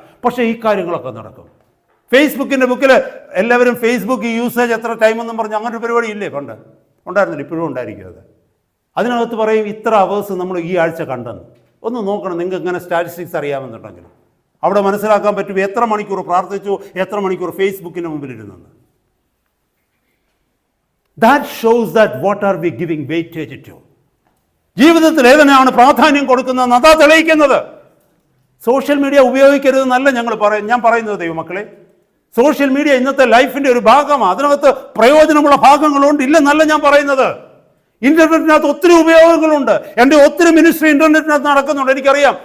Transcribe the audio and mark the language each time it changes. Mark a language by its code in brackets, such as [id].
[ml] പക്ഷേ ഈ കാര്യങ്ങളൊക്കെ നടക്കും. ഫേസ്ബുക്കിൻ്റെ ബുക്കിൽ എല്ലാവരും ഫേസ്ബുക്ക് യൂസേജ് എത്ര ടൈമെന്നും പറഞ്ഞ് അങ്ങനെ ഒരു പരിപാടി ഇല്ലേ? പണ്ട് ഉണ്ടായിരുന്നില്ല, ഇപ്പോഴും ഉണ്ടായിരിക്കും അത്. അതിനകത്ത് പറയും ഇത്ര അവേഴ്സ് നമ്മൾ ഈ ആഴ്ച കണ്ടെന്ന്. ഒന്ന് നോക്കണം, നിങ്ങൾക്ക് ഇങ്ങനെ സ്റ്റാറ്റിസ്റ്റിക്സ് അറിയാമെന്നുണ്ടെങ്കിൽ അവിടെ മനസ്സിലാക്കാൻ പറ്റും എത്ര മണിക്കൂർ പ്രാർത്ഥിച്ചു, എത്ര മണിക്കൂർ ഫേസ്ബുക്കിന് മുമ്പിലിരുന്നെന്ന്. [en] That shows that what are we giving weightage to? [ml] ജീവിതത്തിൽ ഏതിനാണ് പ്രാധാന്യം കൊടുക്കുന്നതെന്ന് അതാ തെളിയിക്കുന്നത്. സോഷ്യൽ മീഡിയ ഉപയോഗിക്കരുതെന്നല്ല ഞാൻ പറയുന്നത് ദൈവമക്കളെ. സോഷ്യൽ മീഡിയ ഇന്നത്തെ ലൈഫിന്റെ ഒരു ഭാഗമാണ്. അതിനകത്ത് പ്രയോജനമുള്ള ഭാഗങ്ങളുണ്ട്, ഇല്ലെന്നല്ല ഞാൻ പറയുന്നത്. ഇന്റർനെറ്റിനകത്ത് ഒത്തിരി ഉപയോഗങ്ങളുണ്ട്. എൻ്റെ ഒത്തിരി മിനിസ്ട്രി ഇന്റർനെറ്റിനകത്ത് നടക്കുന്നുണ്ട്, എനിക്കറിയാം.